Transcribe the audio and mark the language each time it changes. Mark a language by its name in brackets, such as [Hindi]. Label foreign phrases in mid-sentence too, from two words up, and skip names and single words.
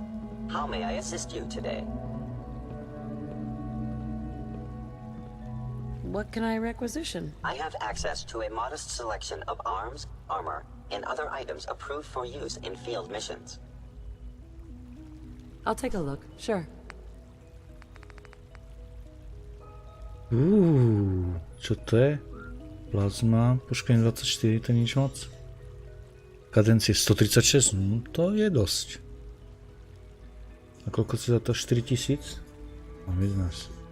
[English] How may I assist you today? What can I requisition? I have access to a modest selection of arms, armor, and other items approved for use in field missions. I'll take a look, sure. [Slovak] Čo to je? Plazma, poškodenie 24, to je nič moc. Kadencie 136, to je dosť. A koľko si za to? 4000? No, biznes.